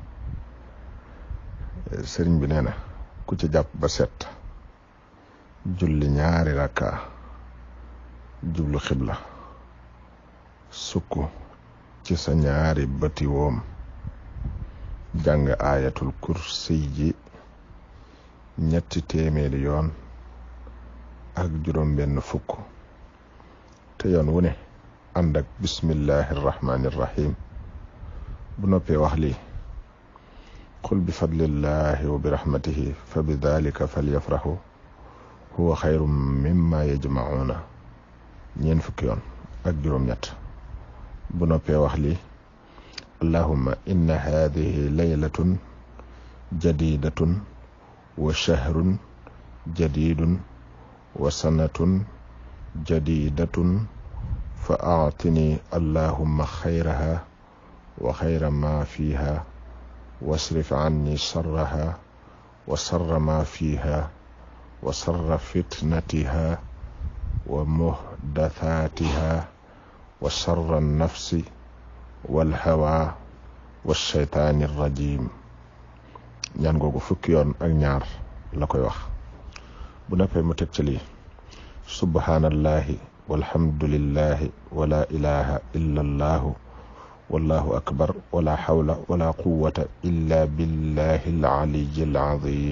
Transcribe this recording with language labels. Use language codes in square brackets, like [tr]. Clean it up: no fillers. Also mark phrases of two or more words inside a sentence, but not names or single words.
[wo] sëriñ bi nee na ku ci jàpp ba set julli ñaari rakka jublu xibla sukk ci sa ñaari bëti woom jàng aayatul kursi ji 300 yoon ak juróom-benn fukk te yoon wu ne ànd ak [ar] بسم الله الرحمن الرحيم. [wo] bu noppee wax lii [ar] قل بفضل الله وبرحمته فبذلك فليفرحوا هو خير مما يجمعون 40 [wo] yoon ak juróom-ñett. bu noppee wax lii [ar] اللهم إن هذه ليلة جديدة و وشهر جديد وسنة جديدة فأعطني اللهم خيرها وخير ما فيها واصرف عني شرها وشر ما فيها وشر فتنتها ومحدثاتها وشر نفسي والهوى والشيطان الرجيم. [wo] ñaan googu fukki yoon ak ñaar la koy wax. bu noppee mu teg ci lii [ar] سبحان الله والحمد لله ولا إله إلا الله والله أكبر ولا حول ولا قوة إلا بالله العلي العظيم.